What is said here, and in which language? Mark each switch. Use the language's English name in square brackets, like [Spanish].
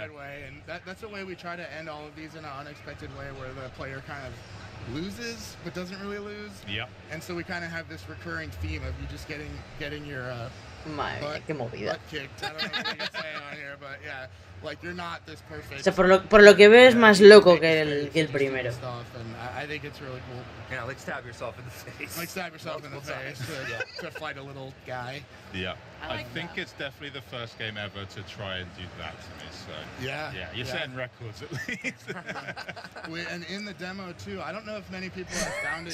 [English] in a good way, and that's the way we try to end all of these in an unexpected way, where the player kind of loses but doesn't really lose. Yep. And so we kind of have this recurring theme of you just getting your [Spanish] Madre mía, qué movida. [English] butt kicked. I don't know what we can say on here, but yeah, like you're not this perfect. [Spanish] O sea, por lo que veo es más loco que el primero. [English] Stuff, and I think it's really cool. Yeah, like stab yourself in the face. Like stab yourself in the face to fight a little guy. Yeah. I like think it's definitely the first game ever to try and do that to me. So Yeah. you're setting records at least. And in the demo too, I don't know if many people have found it